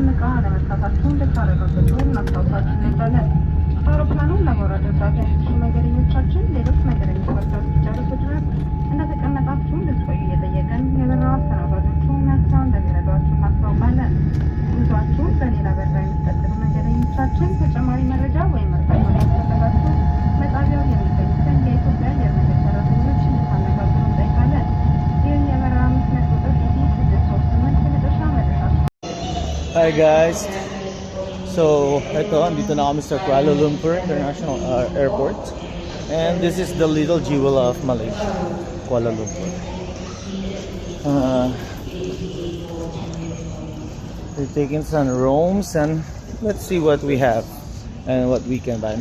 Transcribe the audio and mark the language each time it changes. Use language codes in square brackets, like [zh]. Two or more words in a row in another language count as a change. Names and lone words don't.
[am] ዕቃ አለመንሳታችሁን እንድታረጋግጡ እናስታውሳችሁ እንወዳለን። አውሮፕላኑን ለመውረድ እርዳታ የሚሹ መንገደኞቻችን ሌሎች መንገደኞች ወርደው እስኪጨርሱ ድረስ እንደተቀመጣችሁ እንድትቆዩ እየጠየቅን የበረራ አስተናጋጆቹ መጥተው እንደሚረዷችሁ እናስታውቃለን። ጉዟችሁን በሌላ በረራ የሚቀጥሉ መንገደኞቻችን ተጨማሪ መረጃ ወይም እርዳታ ካስፈለጋችሁ በጣቢያው የሚገኙትን የኢትዮጵያ አየር መንገድ ሰራተኞች እንድታነጋግሩ እንጠይቃለን። ይህ የበረራ መስመር ቁጥር ET638 የመጨረሻ መድረሻችሁ። [en] Hi guys. [tl] So, ito, andito na kami sa Kuala Lumpur International Airport. [en] And this is the little jewel of Malaysia, Kuala Lumpur. We're taking some rooms and let's see what we have and what we can buy.